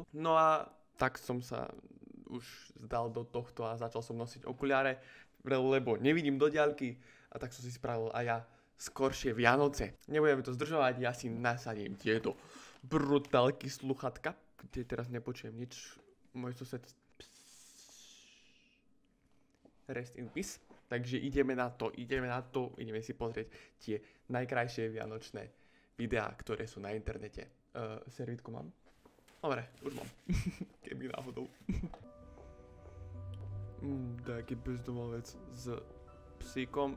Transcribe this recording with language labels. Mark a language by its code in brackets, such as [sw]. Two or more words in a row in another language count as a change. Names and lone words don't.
[sk] No a tak som sa už zdal do tohto a začal som nosiť okuliare, lebo nevidím do diaľky a tak som si spravil aj ja skoršie Vianoce. Nebudeme to zdržovať, ja si nasadím tieto brutálky sluchatka, kde teraz nepočujem nič. Môj sused [en] rest in peace. [sk] Takže ideme na to, ideme si pozrieť tie najkrajšie vianočné videá, ktoré sú na internete. Servítku mám? Dobre, už mám. Keby náhodou. Taký bezdomovec s psíkom?